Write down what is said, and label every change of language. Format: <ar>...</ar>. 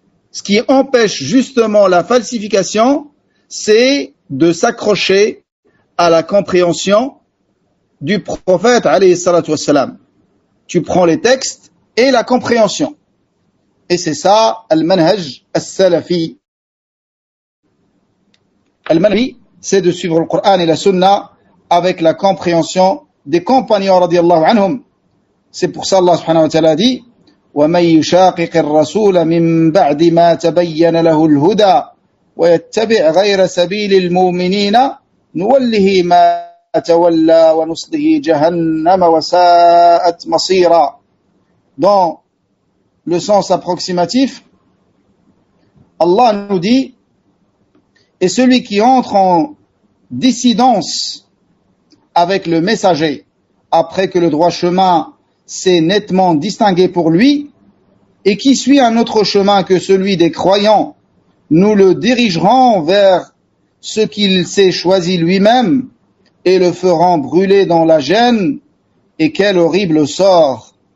<fr>Ce qui empêche justement la falsification, c'est de s'accrocher à la compréhension du prophète alayhi salatu wassalam. Tu prends les textes et la compréhension. Et c'est ça, al-manhaj al-salafi. Al-manhaj, c'est de suivre le Coran et la Sunna avec la compréhension des compagnons radiyallahu anhum. C'est pour ça Allah subhanahu wa ta'ala dit</fr> <ar>وَمَنْ يُشَاقِقِ الرَّسُولَ مِنْ بَعْدِ مَا تَبَيَّنَ لَهُ الْهُدَى وَيَتَّبِعْ غَيْرَ سَبِيلِ الْمُؤْمِنِينَ نُوَلِّهِ مَا تَوَلَّى وَنُصْلِهِ جَهَنَّمَ وَسَاءَتْ مَصِيرًا.</ar> <fr>Dans le sens approximatif, Allah nous dit, et celui qui entre en dissidence avec le messager, après que le droit chemin s'est nettement distingué pour lui, et qui suit un autre chemin que celui des croyants, nous le dirigerons vers ce qu'il s'est choisi lui-même, et le ferons brûler dans la gêne, et quel horrible sort.</fr>